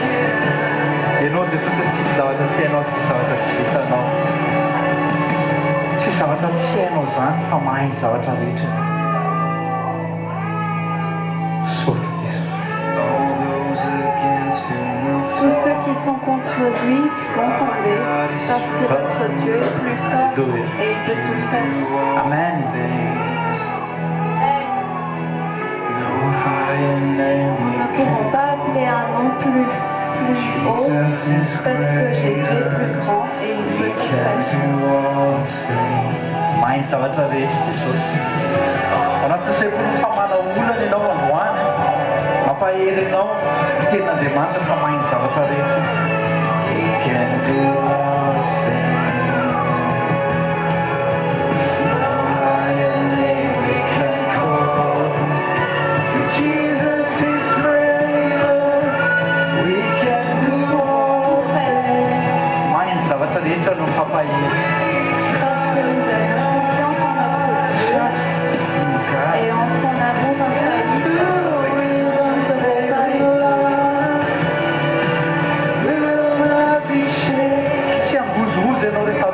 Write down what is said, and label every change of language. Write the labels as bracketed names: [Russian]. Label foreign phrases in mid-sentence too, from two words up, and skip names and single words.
[Malagasy] Ianao Jesosy tsisy zavatra tsy hainao, tsisy zavatra tsy vitanao, tsisy zavatra tsy hainao zany fa mahay ny zavatra rehetra. Saotra Jesosy. [French] Tous ceux qui sont contre lui vont tomber parce que notre Dieu est plus fort et il peut tout faire. [Malagasy] Amen. [French] Nous ne pouvons pas appeler un nom plus haut parce que Jésus est plus grand et il peut tout faire. [Malagasy] Mahay zavatra rehetra Jesosy. Anaty sekoly famana olana ianao androany, mampahery ianao tenin'Andriamanitra fa mahay zavatra rehetra izy. [English] We can do all things. High and we can call. Jesus is greater. We can do all things. [Malagasy] Mahay zavatra rehetra no mampahery. [French] Parce que nous avons confiance en notre Dieu et en son amour infaillible, nous ne serons pas ébranlés. [Malagasy] Tsy hambozozy ianao